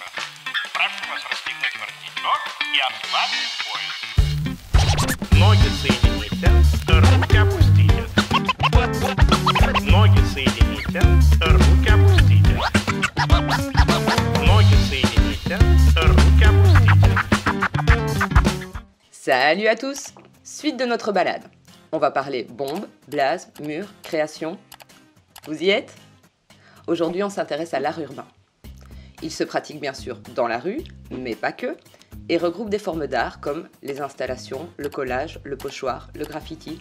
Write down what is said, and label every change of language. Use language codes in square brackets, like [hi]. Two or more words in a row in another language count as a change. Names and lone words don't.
[ru] Прошу вас расстегнуть воротничок и ослабить пояс. Ноги соедините, руки опустите. Ноги соедините, руки опустите. Ноги соедините, руки опустите. [fr] Salut à tous! Suite de notre balade. On va parler bombes, blazes, murs, création. Vous y êtes? Aujourd'hui, on s'intéresse à l'art urbain. Il se pratique bien sûr dans la rue, mais pas que, et regroupe des formes d'art comme les installations, le collage, le pochoir, le graffiti.